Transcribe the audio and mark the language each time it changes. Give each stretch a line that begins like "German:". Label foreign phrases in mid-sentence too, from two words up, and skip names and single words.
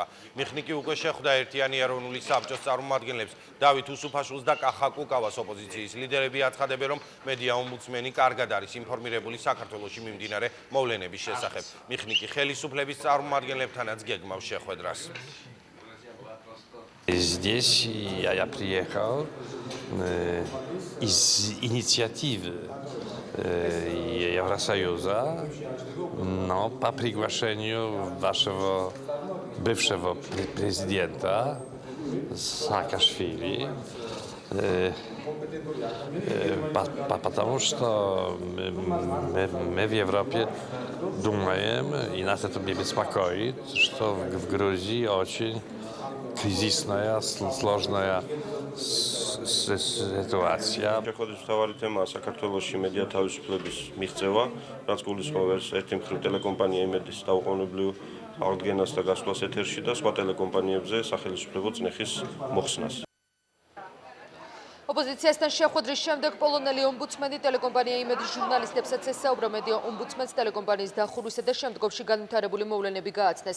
Georgian: მიხნიკი უკვე შეხვდა ერთიანი ეროვნული საბჭოს წარმომადგენლებს დავით უსუფაშვილს და კახა კუკავას ოპოზიციის ლიდერები აცხადებენ, რომ მედია ომბუდსმენი კარგად არის ინფორმირებული საქართველოში მიმდინარე მოვლენების შესახებ. მიხნიკი ხელისუფლების წარმომადგენლებთანაც გეგმავს შეხვედრას.
Russian: Здесь я приехал из инициативы Евросоюза, но по приглашению вашего бывшего президента Саакашвили, потому что мы в Европе думаем, и нас это беспокоит, что в Грузии очень кризисная, сложная სიტუაცია.
Georgian: შეხვედრის მთავარი თემაა საქართველოში მედია თავისუფლების მიღწევა, რაც გულისხმობს ერთი მხრივ ტელეკომპანია იმედის დაუყოვნებლივ აღდგენას და გასვლას ეთერში და სხვა ტელეკომპანიებზე სახელმწიფო წნეხის მოხსნას. ოპოზიციასთან შეხვედრის შემდეგ პოლონელი ომბუდსმენი ტელეკომპანია იმედის ჟურნალისტებსაც ესაუბრა მედია ომბუდსმენს ტელეკომპანიის დახურვისა და შემდგომში განვითარებული მოვლენები გააცნეს.